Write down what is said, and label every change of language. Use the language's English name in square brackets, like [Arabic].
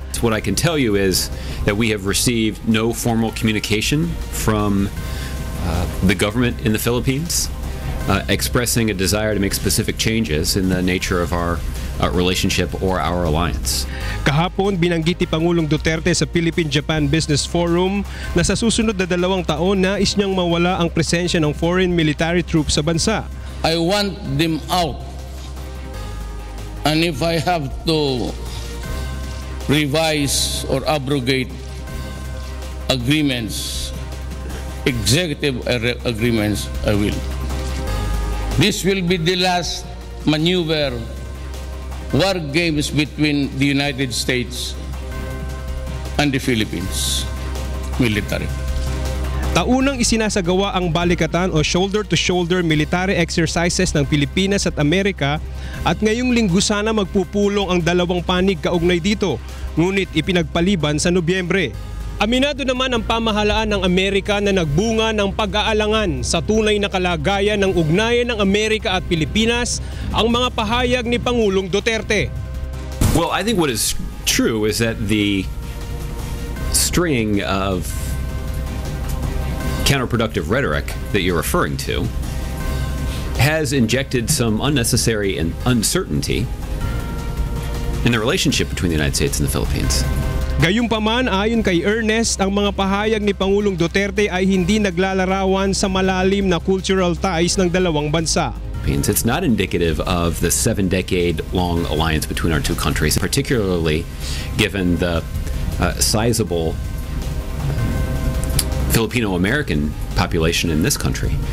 [English] What I can tell you is that we have received no formal communication from the government in the Philippines expressing a desire to make specific changes in the nature of our relationship or our alliance. [Filipino] Kahapon, binanggit ni Pangulong Duterte sa Philippine-Japan Business Forum na sa susunod na 2 taon nais niyang mawala ang presensya ng foreign military troops sa bansa. [English] I want them out. And if I have to revise or abrogate agreements, executive agreements, I will. This will be the last maneuver, war games between the United States and the Philippines military. [Filipino] Taunang isinasagawa ang balikatan o shoulder-to-shoulder military exercises ng Pilipinas at Amerika at ngayong linggo sana magpupulong ang dalawang panig kaugnay dito, ngunit ipinagpaliban sa Nobyembre. Aminado naman ang pamahalaan ng Amerika na nagbunga ng pag-aalangan sa tunay na kalagayan ng ugnayan ng Amerika at Pilipinas ang mga pahayag ni Pangulong Duterte. [English] Well, I think what is true is that the string of counterproductive rhetoric that you're referring to has injected some unnecessary and uncertainty in the relationship between the United States and the Philippines. [Filipino] Gayunpaman, ayon kay Ernest, ang mga pahayag ni Pangulong Duterte ay hindi naglalarawan sa malalim na cultural ties ng dalawang bansa. [English] It's not indicative of the 7-decade-long alliance between our two countries, particularly given the sizable Filipino-American population in this country.